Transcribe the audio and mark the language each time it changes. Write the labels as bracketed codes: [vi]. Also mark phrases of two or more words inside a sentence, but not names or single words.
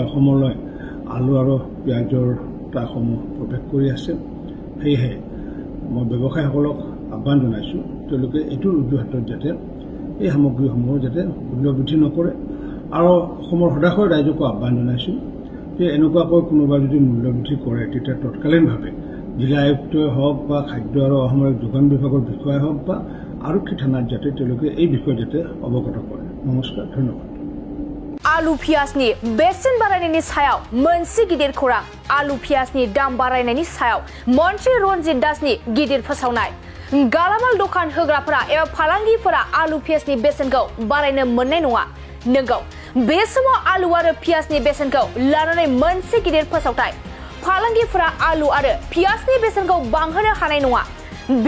[as] অসমলৈ আলু আৰু পিয়াজৰ ট্ৰাকসমূহ প্ৰৱেশ কৰি আছে সেয়েহে মই ব্যৱসায়ীসকলক আহ্বান জনাইছোঁ তেওঁলোকে এইটোৰ উজুহাতত যাতে এই সামগ্ৰীসমূহৰ যাতে মূল্য বৃদ্ধি নকৰে আৰু অসমৰ সদাশয় ৰাইজকো আহ্বান জনাইছোঁ যে এনেকুৱাকৈ কোনোবা যদি মূল্য বৃদ্ধি কৰে তেতিয়া তৎকালীনভাৱে জিলা আয়ুক্তই হওক বা খাদ্য আৰু অসামৰিক যোগান বিভাগৰ বিষয়াই হওক বা আৰক্ষী থানাত যাতে তেওঁলোকে এই বিষয়ে যাতে অৱগত কৰে নমস্কাৰ ধন্যবাদ [brx] आलु पियाजनि बेसेन बारायनायनि सायाव मोनसे गिदिर खौरां आलु पियाजनि दाम बारायनायनि सायाव मन्त्रि रन्जित दासनि गिदिर फोसावनाय गालामाल दखान होग्राफोरा एबा फालांगिफोरा आलु पियाजनि बेसेनखौ बारायनो मोननाय नङा नंगौ बे समाव आलु आरो पियाजनि बेसेनखौ लानानै मोनसे गिदिर फोसावथाय फालांगिफोरा आलु आरो पियाजनि बेसेनखौ बांहोनो हानाय नङा बे